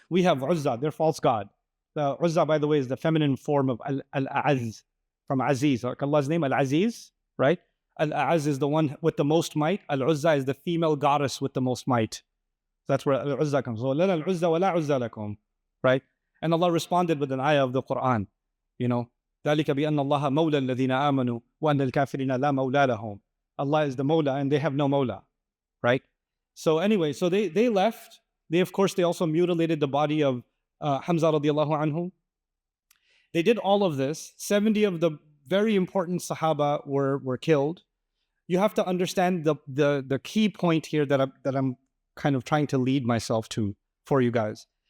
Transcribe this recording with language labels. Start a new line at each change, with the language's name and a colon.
English: We have Uzza, their false god. The Uzza, by the way, is the feminine form of Al-A'az, from Aziz. Like Allah's name, Al-Aziz, right? Al-A'az is the one with the most might. Al-Uzza is the female goddess with the most might. That's where Al-Uzza comes. So,
Arabic: لَنَا الْعُزَّى وَلَا عُزَّى لَكُمْ.
English: Right? And Allah responded with an ayah of the Quran.
Arabic: ذَلِكَ بِأَنَّ اللَّهَ مَوْلَى الَّذِينَ آمَنُوا وَأَنَّ الْكَافِرِينَ لَا مَوْلَى لَهُمْ.
English: Allah is the Mawla and they have no Mawla. right? So anyway, so they left. They, of course, they also mutilated the body of Hamza radiallahu anhu. They did all of this. 70 of the very important Sahaba were killed. You have to understand the key point here that I'm kind of trying to lead myself to for you guys.